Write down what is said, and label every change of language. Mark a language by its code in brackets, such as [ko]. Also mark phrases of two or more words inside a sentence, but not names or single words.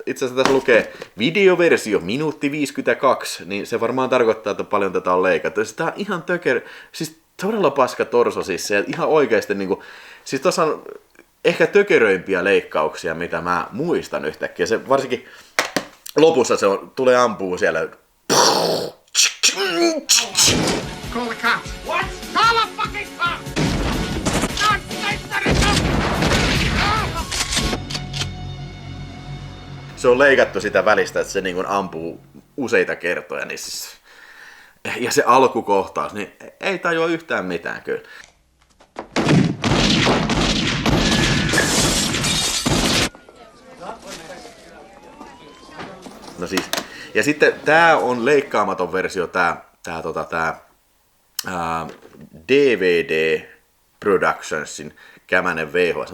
[fi] Itse asiassa tässä lukee videoversio minuutti 52, niin se varmaan tarkoittaa, että paljon tätä on leikattu. Tää on ihan siis todella paska torso siis se, ihan oikeesti niinku, siis tossa on ehkä tökeröimpiä leikkauksia, mitä mä muistan yhtäkkiä. Se varsinkin lopussa tulee ampuu siellä. [en] Call the cops. What? Call a fucking cop! God save the [fi] Se on leikattu sitä välistä, että se niinku ampuu useita kertoja, niin siis. Ja se alkukohtaus, niin ei tajua yhtään mitään kyllä. No siis, ja sitten tää on leikkaamaton versio, tää DVD Productionsin kämänen VHS.